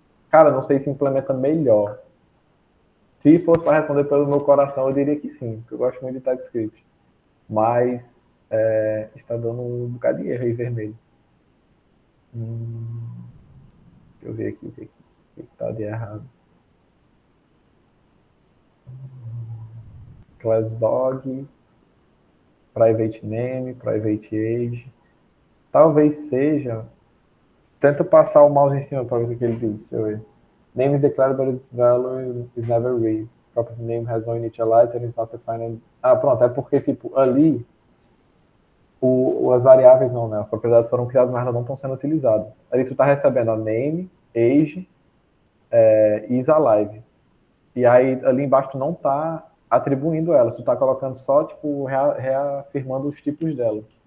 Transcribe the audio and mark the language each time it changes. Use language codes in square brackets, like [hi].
[pt] Cara, não sei se implementa melhor. Se fosse para responder pelo meu coração, eu diria que sim, porque eu gosto muito de TypeScript. Mas está dando um bocado de erro aí vermelho. Deixa eu ver aqui o que está de errado. [en] Class dog, private name, private age. [pt] Talvez seja. Tenta passar o mouse em cima para ver o que ele diz. Deixa eu ver. [en] Name is declared, but its value is never read. Property name has no initializer and is not defined. [pt] Pronto. É porque, tipo, ali as variáveis não, né? As propriedades foram criadas, mas elas não estão sendo utilizadas. Ali tu tá recebendo a name, age, isAlive. E aí ali embaixo tu não tá atribuindo elas, tu tá colocando só, tipo, reafirmando os tipos dela.